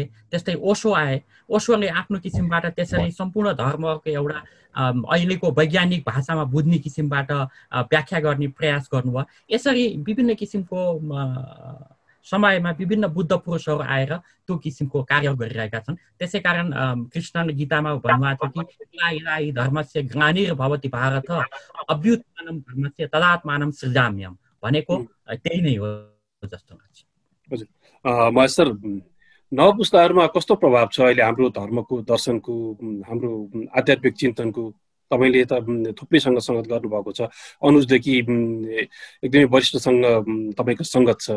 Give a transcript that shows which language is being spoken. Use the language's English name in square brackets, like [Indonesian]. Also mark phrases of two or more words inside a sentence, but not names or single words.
[Nepali] त्यस्तै ओशो आए, ओशोले आफ्नो किसिमबाट त्यसरी सम्पूर्ण धर्मको एउटा अहिलेको वैज्ञानिक भाषामा बुझ्ने किसिमबाट व्याख्या गर्ने प्रयास गर्नुभयो। यसरी विभिन्न किसिमको समयमा विभिन्न बुद्ध पुरुषहरू आएर त्यो किसिमको कार्य गरिरहेका छन्। त्यसै कारण कृष्णले गीतामा भन्नुभएको छ कि [Sanskrit] इलाही धर्मस्य ग्लानिर्भवति भारत अभ्युत्थानं धर्मस्य तदात्मानं सृजाम्यहम् [Nepali] भनेको त्यही नै हो जस्तो लाग्छ। हजुर, महेश सर, नव पुस्ताहरूमा कस्तो प्रभाव छ अहिले हाम्रो धर्मको, दर्शनको, हाम्रो आध्यात्मिक चिन्तनको? तपाईँले त थुप्रैसँग सङ्गत गर्नुभएको छ, अनुजदेखि एकदमै वरिष्ठसँग तपाईँको सङ्गत छ।